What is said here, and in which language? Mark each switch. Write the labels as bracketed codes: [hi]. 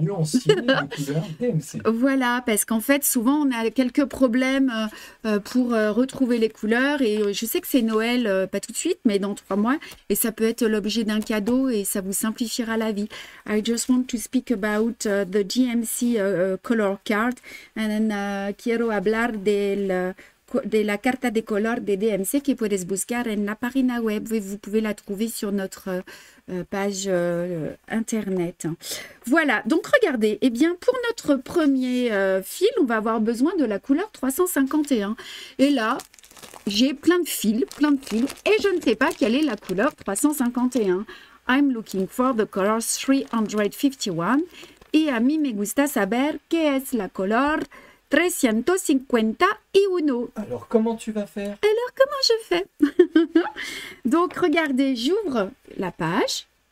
[fr] Nuancier de couleur DMC. Voilà, parce qu'en fait, souvent, on a quelques problèmes pour retrouver les couleurs. Et je sais que c'est Noël, pas tout de suite, mais dans 3 mois. Et ça peut être l'objet d'un cadeau et ça vous simplifiera la vie. [en] I just want to speak about the DMC color card. [es] And quiero hablar de la carta de color de DMC que puedes buscar en la página web. [fr] Vous pouvez la trouver sur notre page internet. Voilà, donc regardez, eh bien pour notre premier fil, on va avoir besoin de la couleur 351. Et là, j'ai plein de fils, et je ne sais pas quelle est la couleur 351. [en] I'm looking for the color 351. [es] Et a mí me gusta saber qué es la color 351. [fr] Alors, comment tu vas faire? Alors, comment je fais? Donc, regardez, j'ouvre la page.